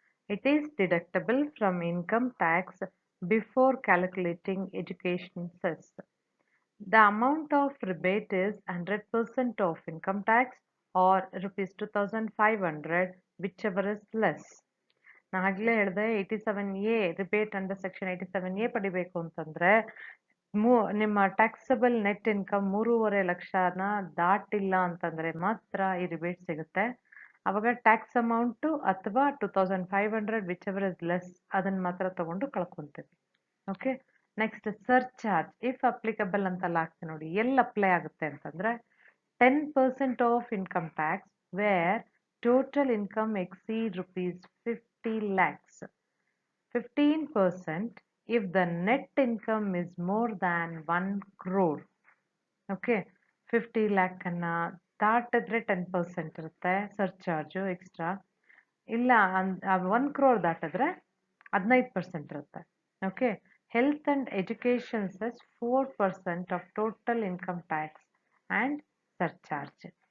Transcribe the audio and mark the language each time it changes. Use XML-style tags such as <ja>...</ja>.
<en>It is deductible from income tax before calculating education cess. The amount of rebate is 100% of income tax or rupees 2500, whichever is less.</en> <kn>ನಾನು ಆಗಲೇ ಹೇಳಿದೆ 87A rebate under section 87A ಪಡಿಬೇಕು ಅಂತಂದ್ರೆ ನಿಮ್ಮ taxable net income 3.5 ಲಕ್ಷನ ದಾಟಿಲ್ಲ ಅಂತಂದ್ರೆ ಮಾತ್ರ ಈ rebate ಸಿಗುತ್ತೆ. ಅವಾಗ ಟ್ಯಾಕ್ಸ್ ಅಮೌಂಟು ಅಥವಾ 2500</kn> <en>whichever is less</en> <kn>ಅದನ್ನ ಮಾತ್ರ ತಗೊಂಡು ಕಳ್ಕೊಂತೀವಿ. Okay, next surcharge if applicable ಅಂತೆಲ್ಲ ಆಗ್ತದೆ ನೋಡಿ. ಎಲ್ಲಿ ಅಪ್ಲೈ ಆಗುತ್ತೆ ಅಂತಂದ್ರೆ</kn> <en>10% of income tax where total income exceed rupees 50 lakhs. 15% if the net income is more than 1 crore.</en> <kn>Okay, 50 lakh ಅನ್ನ ದಾಟಿದ್ರೆ 10% ಇರುತ್ತೆ ಸರ್ಚಾರ್ಜು ಎಕ್ಸ್ಟ್ರಾ. ಇಲ್ಲ 1 crore ದಾಟಿದ್ರೆ 15% ಇರುತ್ತೆ.</kn> <en>Okay, health and education cess 4% of total income tax and surcharge.</en>